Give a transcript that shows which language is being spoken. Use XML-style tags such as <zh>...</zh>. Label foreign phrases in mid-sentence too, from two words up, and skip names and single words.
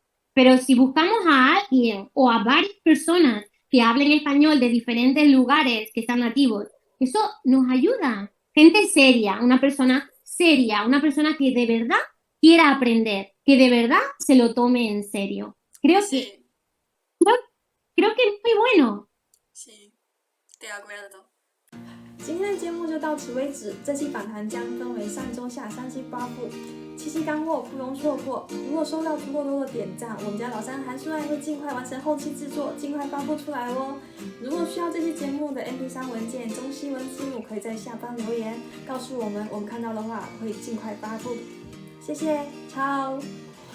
<es>Pero si buscamos a alguien o a varias personas que hablen español de diferentes lugares que están nativos, eso nos ayuda. Gente seria, una persona que de verdad quiera aprender, que de verdad se lo tome en serio. Creo que, sí, creo, creo que es muy bueno. sí, de acuerdo.</es> <zh>今天的节目就到此为止。这期访谈将分为上中下3期发布，7期干货不容错过。如果收到足够多的点赞，我们家老三韩舒爱会尽快完成后期制作，尽快发布出来哦。如果需要这期节目的 MP3 文件、中西文字幕，可以在下方留言告诉我们，我们看到的话会尽快发布。谢谢，超。</zh>